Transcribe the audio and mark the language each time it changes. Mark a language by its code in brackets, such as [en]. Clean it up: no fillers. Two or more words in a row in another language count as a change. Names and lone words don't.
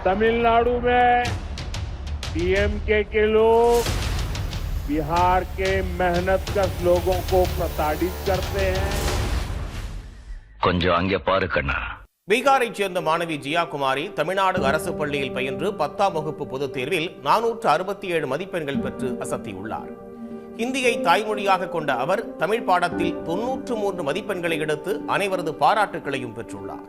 [hi] तमिलनाडु में डीएमके के लोग बिहार के मेहनतकश लोगों को प्रताड़ित करते हैं. [ta] கொஞ்சம் அங்கே பாரு கண்ணா. பீகாரைச் சேர்ந்த மாணவி ஜியா குமாரி தமிழ்நாடு அரசு பள்ளியில் பயின்று 10ஆம் வகுப்பு பொதுத் தேர்வில் 467 மதிப்பெண்கள் பெற்று அசத்தியுள்ளார். ஹிந்தியை தாய்மொழியாக கொண்ட அவர் தமிழ் பாடத்தில் 93 மதிப்பெண்களை எடுத்து அனைவரது பாராட்டுகளையும் பெற்றுள்ளார்.